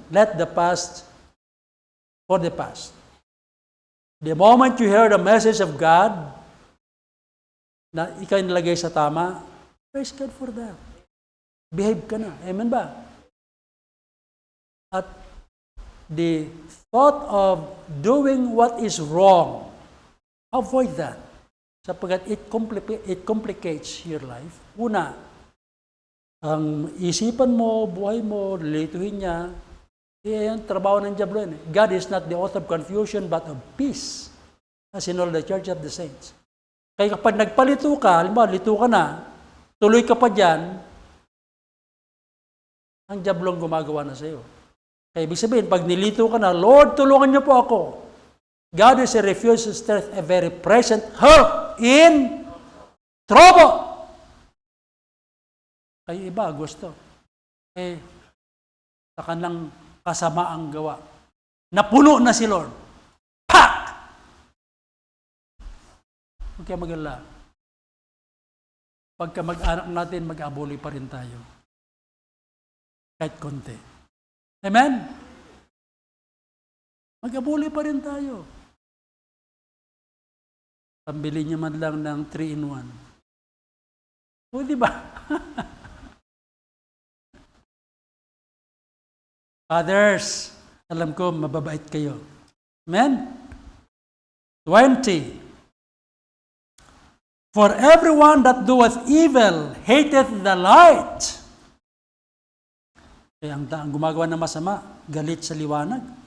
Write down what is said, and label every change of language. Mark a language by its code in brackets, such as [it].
[en] Let the past for the past. The moment you hear the message of God, [tl] na ikaw nilagay sa tama, [en] praise God for that. Behave [tl] ka na. Amen ba? [en] At the thought of doing what is wrong, avoid that. [tl] Sapagkat [en] it complicates your life. [tl] Una, ang isipan mo, buhay mo, lilituhin niya, yung trabaho ng diablo yan. [en] God is not the author of confusion but of peace, as in all the church of the saints. [tl] Kaya kapag nagpalito ka, halimbawa, lito ka na, tuloy ka pa dyan, ang diablo ang gumagawa na sa iyo. Kaya ibig sabihin, pag nilito ka na, Lord, tulungan niyo po ako. [en] God is a refuge of strength, a very present help in trouble. [tl] Kaya iba, gusto. Sa kanilang kasamaang gawa. Napuno na si Lord. Pak! Huwag kaya mag-alala. Pagka mag-anak natin, mag-abuli pa rin tayo. Kahit konti. Amen? Mag-abuli pa rin tayo. Pambili niyo man lang ng 3-in-1. O, di ba? Fathers, alam ko, mababait kayo. Amen? 20. [en] For everyone that doeth evil hateth the light. [tl] Kaya ang gumagawa ng masama, galit sa liwanag.